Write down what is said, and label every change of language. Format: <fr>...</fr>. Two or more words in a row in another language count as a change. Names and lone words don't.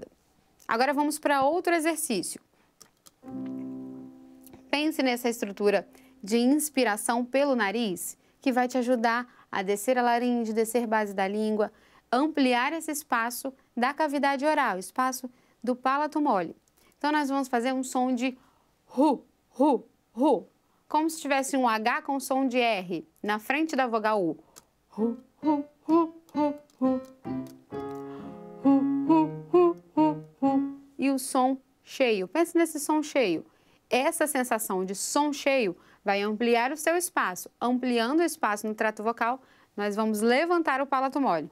<pt>Agora vamos para outro exercício. Pense nessa estrutura de inspiração pelo nariz, que vai te ajudar a descer a laringe, descer a base da língua, ampliar esse espaço da cavidade oral, espaço do palato mole. Então, nós vamos fazer um som de ru, ru, ru, como se tivesse um H com som de R na frente da vogal U. Ru, ru, ru, ru, ru. Ru, ru, ru, ru, ru. E o som cheio. Pense nesse som cheio. Essa sensação de som cheio vai ampliar o seu espaço. Ampliando o espaço no trato vocal, nós vamos levantar o palato mole.</pt>